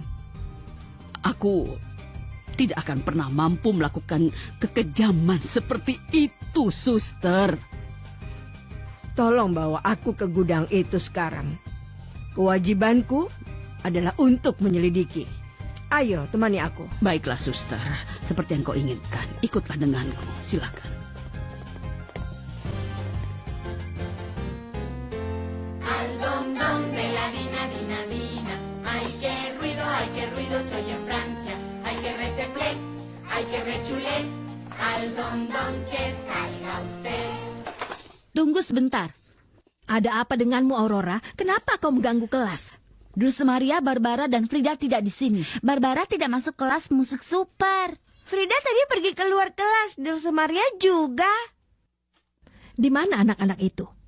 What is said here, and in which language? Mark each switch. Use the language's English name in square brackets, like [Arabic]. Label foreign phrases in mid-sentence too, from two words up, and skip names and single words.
[Indonesian] Aku tidak akan pernah mampu melakukan kekejaman seperti itu, suster. Tolong bawa aku ke gudang itu sekarang. Kewajibanku adalah untuk menyelidiki. Ayo, temani aku. Baiklah, suster. Seperti yang kau inginkan. Ikutlah denganku. Silakan. [Spanish] Al don don de la dina dina dina. Ay, qué ruido se oye en Francia. Ay, que reteplé, ay, que rechulé. Al don don que salga usted. [Indonesian] Tunggu sebentar. Ada apa denganmu, Aurora? Kenapa kau mengganggu kelas? Dulce Maria, Barbara, dan Frida tidak di sini. Barbara tidak masuk kelas musik super. Frida tadi pergi keluar kelas. Dulce Maria juga. Di mana anak-anak itu?